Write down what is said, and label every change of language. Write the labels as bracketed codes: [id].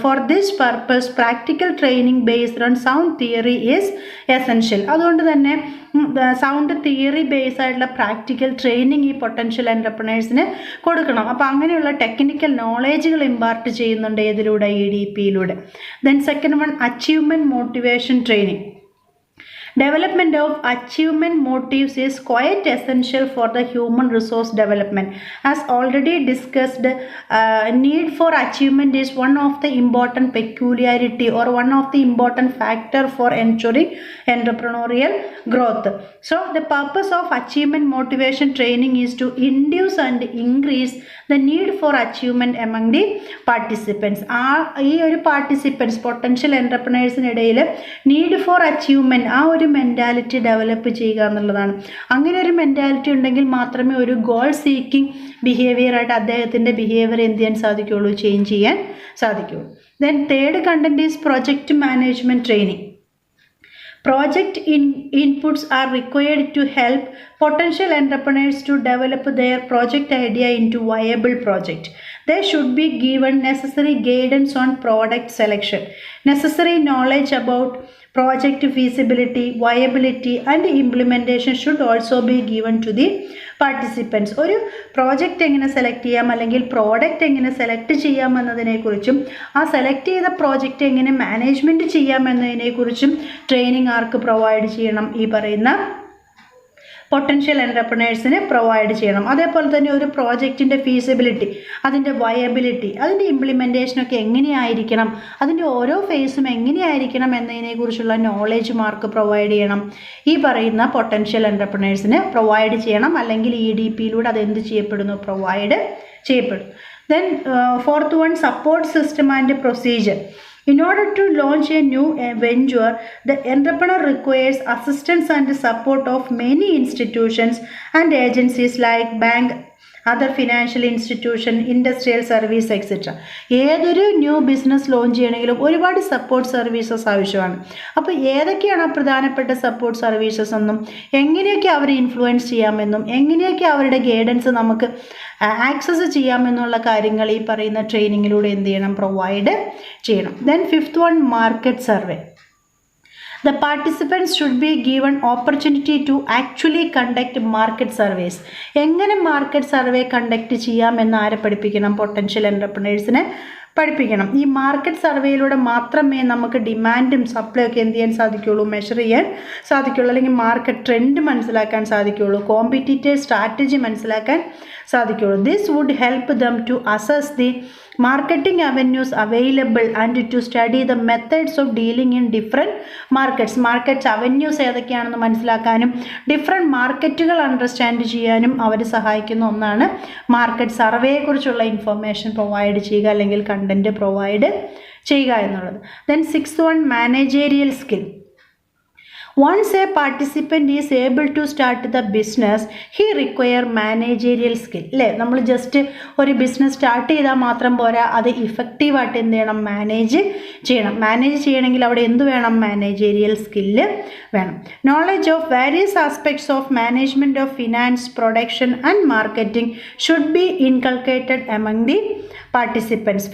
[en] For this purpose practical training based on sound theory is essential. [ml] അതുകൊണ്ട് തന്നെ sound theory base ആയിട്ടുള്ള practical training ഈ potential എൻ്റർപ്രണേഴ്സിന് കൊടുക്കണം. അപ്പോൾ അങ്ങനെയുള്ള ടെക്നിക്കൽ നോളേജുകൾ ഇമ്പാർട്ട് ചെയ്യുന്നുണ്ട് ഏതിലൂടെ, EDPയിലൂടെ. [en] Then second one, achievement motivation training. Development of achievement motives is quite essential for the human resource development. As already discussed, need for achievement is one of the important peculiarity or one of the important factor for ensuring entrepreneurial growth. So the purpose of achievement motivation training is to induce and increase the need for achievement among the participants. [ml] ഈ ഒരു participants potential എൻ്റർപ്രണേഴ്സിനിടയിൽ need for achievement ആ ഒരു mentality develop ചെയ്യുക എന്നുള്ളതാണ്. അങ്ങനെ ഒരു mentality ഉണ്ടെങ്കിൽ മാത്രമേ ഒരു ഗോൾ സീക്കിംഗ് ബിഹേവിയറായിട്ട് അദ്ദേഹത്തിൻ്റെ ബിഹേവിയർ എന്ത് ചെയ്യാൻ സാധിക്കുകയുള്ളൂ, ചേഞ്ച് ചെയ്യാൻ സാധിക്കുകയുള്ളൂ. [en] Then third content is project management training. Project inputs are required to help potential entrepreneurs to develop their project idea into viable project. They should be given necessary guidance on product selection. Necessary knowledge about project feasibility, viability and implementation should also be given to the participants. [ml] ഒരു project എങ്ങനെ select ചെയ്യാം അല്ലെങ്കിൽ product എങ്ങനെ select ചെയ്യാം എന്നതിനെക്കുറിച്ചും ആ select ചെയ്ത project എങ്ങനെ മാനേജ്മെൻറ്റ് ചെയ്യാം എന്നതിനെക്കുറിച്ചും ട്രെയിനിങ് ആർക്ക് പ്രൊവൈഡ് ചെയ്യണം, ഈ പറയുന്ന പൊട്ടൻഷ്യൽ എൻ്റർപ്രണേഴ്സിന് പ്രൊവൈഡ് ചെയ്യണം. അതേപോലെ തന്നെ ഒരു പ്രോജക്റ്റിൻ്റെ ഫീസിബിലിറ്റി, അതിൻ്റെ വയബിലിറ്റി, അതിൻ്റെ ഇംപ്ലിമെൻറ്റേഷനൊക്കെ എങ്ങനെയായിരിക്കണം, അതിൻ്റെ ഓരോ ഫേസും എങ്ങനെയായിരിക്കണം എന്നതിനെക്കുറിച്ചുള്ള നോളേജ് മാർക്ക് പ്രൊവൈഡ് ചെയ്യണം. ഈ പറയുന്ന പൊട്ടൻഷ്യൽ എൻ്റർപ്രണേഴ്സിന് പ്രൊവൈഡ് ചെയ്യണം. അല്ലെങ്കിൽ EDPയിലൂടെ അതെന്ത് ചെയ്യപ്പെടുന്നു, പ്രൊവൈഡ് ചെയ്യപ്പെടും. [en] Then fourth one, support system and procedure. In order to launch a new venture, the entrepreneur requires assistance and support of many institutions and agencies like bank, other financial institution, industrial service, etc. [ml] ഏതൊരു new business launch ചെയ്യണമെങ്കിലും ഒരുപാട് support services ആവശ്യമാണ്. അപ്പോൾ ഏതൊക്കെയാണ് പ്രധാനപ്പെട്ട support services എന്നും എങ്ങനെയൊക്കെ അവരെ ഇൻഫ്ലുവൻസ് ചെയ്യാമെന്നും എങ്ങനെയൊക്കെ അവരുടെ ഗൈഡൻസ് നമുക്ക് ആക്സസ് ചെയ്യാമെന്നുള്ള കാര്യങ്ങൾ ഈ പറയുന്ന ട്രെയിനിങ്ങിലൂടെ എന്ത് ചെയ്യണം, പ്രൊവൈഡ് ചെയ്യണം. [en] Then fifth one, market survey. The participants should be given opportunity to actually conduct market surveys. [ml] എങ്ങനെ മാർക്കറ്റ് സർവേ കണ്ടക്ട് ചെയ്യാമെന്ന് ആരെ പഠിപ്പിക്കണം, പൊട്ടൻഷ്യൽ എൻ്റർപ്രണേഴ്സിനെ പഠിപ്പിക്കണം. ഈ മാർക്കറ്റ് സർവേയിലൂടെ മാത്രമേ നമുക്ക് ഡിമാൻഡും സപ്ലൈ ഒക്കെ എന്ത് ചെയ്യാൻ സാധിക്കുകയുള്ളൂ, മെഷർ ചെയ്യാൻ സാധിക്കുകയുള്ളൂ. അല്ലെങ്കിൽ മാർക്കറ്റ് ട്രെൻഡ് മനസ്സിലാക്കാൻ സാധിക്കുകയുള്ളൂ, കോമ്പറ്റീറ്റീവ് സ്ട്രാറ്റജി മനസ്സിലാക്കാൻ സാധിക്കുകയുള്ളൂ. [en] this would help them to assess the marketing avenues available and to study the methods of dealing in different markets [ml] avenues ഏതൊക്കെയാണെന്ന് മനസ്സിലാക്കാനും ഡിഫറെൻറ്റ് മാർക്കറ്റുകൾ അണ്ടർസ്റ്റാൻഡ് ചെയ്യാനും അവർ സഹായിക്കുന്ന ഒന്നാണ് മാർക്കറ്റ് സർവേയെക്കുറിച്ചുള്ള ഇൻഫർമേഷൻ പ്രൊവൈഡ് ചെയ്യുക അല്ലെങ്കിൽ കണ്ടൻറ്റ് പ്രൊവൈഡ് ചെയ്യുക എന്നുള്ളത്. [en] Then sixth one, managerial skill. Once a participant is able to start the business, he require managerial skill. [ml] അല്ലേ, നമ്മൾ ജസ്റ്റ് ഒരു ബിസിനസ് സ്റ്റാർട്ട് ചെയ്താൽ മാത്രം പോരാ, അത് ഇഫക്റ്റീവായിട്ട് എന്ത് ചെയ്യണം, മാനേജ് ചെയ്യണം. മാനേജ് ചെയ്യണമെങ്കിൽ അവിടെ എന്ത് വേണം, മാനേജേരിയൽ സ്കില്ല് വേണം. [en] Knowledge of various aspects of management of finance, production and marketing should be inculcated among the participants.